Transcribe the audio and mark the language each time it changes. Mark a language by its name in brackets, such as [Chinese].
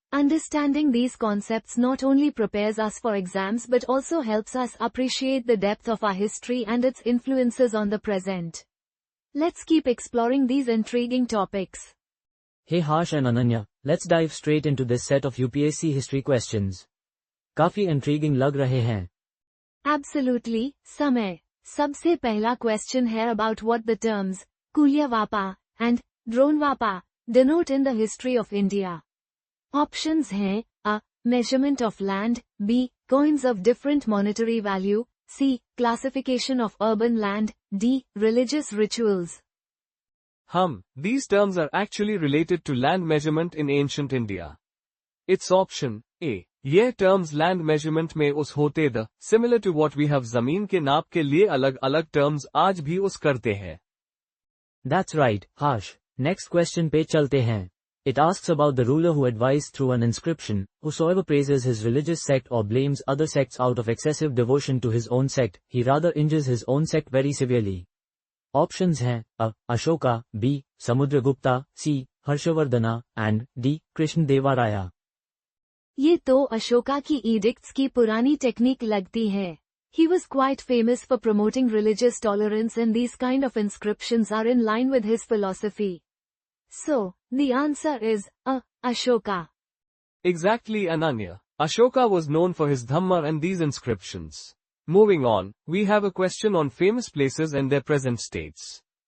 [English] Understanding these concepts not only prepares us for exams but also helps us appreciate the depth of our history and its influences on the present. Let's keep exploring these intriguing topics. Hey Harsh and Ananya, let's dive straight into this set of UPSC history questions. [Hindi] काफी intriguing लग रहे हैं. [English] Absolutely, Samay. [Hindi] सबसे पहला question है [English] about what the terms Kulyavapa and Dronvapa denote in the history of India. Options हैं A. Measurement of land, B. Coins of different monetary value, C. Classification of urban land, D. Religious rituals. These terms are actually related to land measurement in ancient India. It's option A. [Hindi] ये terms land measurement में उस होते the, [English] similar to what we have [Hindi] ज़मीन के नाप के लिए अलग-अलग terms आज भी उस करते हैं. [English] That's right, Harsh. [Hindi] Next question पे चलते हैं. [English] It asks about the ruler who advised through an inscription, whosoever praises his religious sect or blames other sects out of excessive devotion to his own sect, he rather injures his own sect very severely. Options हैं A. Ashoka, B. Samudragupta, C. Harshavardhana, and D. Krishnadeva. [Hindi] ये तो अशोका की edicts की पुरानी technique लगती है. [English] He was quite famous for promoting religious tolerance and these kind of inscriptions are in line with his philosophy. So, the answer is A. Ashoka. Exactly, Ananya. Ashoka was known for his Dhamma and these inscriptions. Moving on, we have a question on famous places and their present states.